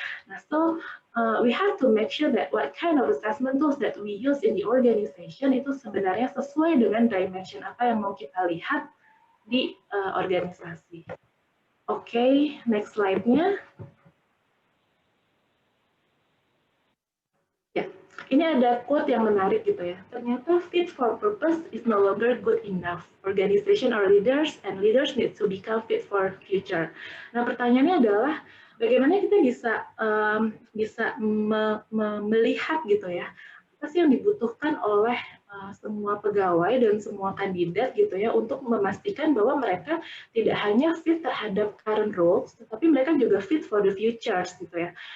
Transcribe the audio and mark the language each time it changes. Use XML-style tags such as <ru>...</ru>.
<en>Nah, so we have to make sure that what kind of assessment tools that we use in the organization</en> <id>itu sebenarnya sesuai dengan dimension apa yang mau kita lihat di organisasi. Oke, next slide-nya. Ya, Ini ada quote yang menarik gitu ya.</id> <en>Ternyata fit for purpose is no longer good enough. Organization or leaders and leaders need to become fit for future.</en> <id>Nah, pertanyaannya adalah bagaimana kita bisa melihat gitu ya, apa sih yang dibutuhkan oleh semua pegawai dan semua kandidat gitu ya untuk memastikan bahwa mereka tidak hanya fit terhadap current roles, tetapi mereka juga</id> <en>fit for the futures</en> <id>gitu ya.</id>